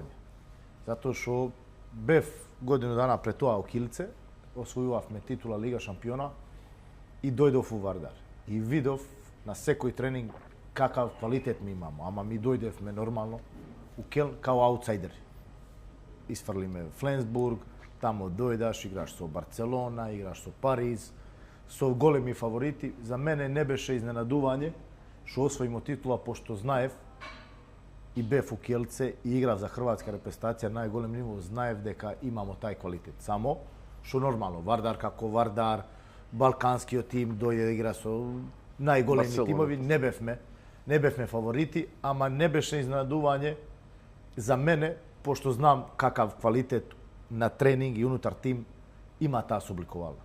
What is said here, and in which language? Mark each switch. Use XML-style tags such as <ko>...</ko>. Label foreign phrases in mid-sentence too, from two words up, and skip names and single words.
<mk>Затоа што бев годину дана пред тоа у Килице, освојувавме титула Лига шампиона и дојдов у Вардар. И видов на секој тренинг какав квалитет ми имамо, ама ми дојдевме нормално у Келн као аутсайдери. Isfrlime Flensburg, tamo dojdeš, igraš со Barcelona, igraš со Pariz, со големи фаворити. За мене не беше изненадување што освоимо титула, пошто знаев и бев у Келце и играв за хрватска репрезентација на најголем ниво, знаев дека имамо тај квалитет. Само што нормално, Вардар како Вардар, балканскиот тим дојде да игра со најголеми тимови, не бевме фаворити, ама не беше изненадување за мене, пошто знам какав квалитет на тренинг и унутар тим има таа собликувална.</mk>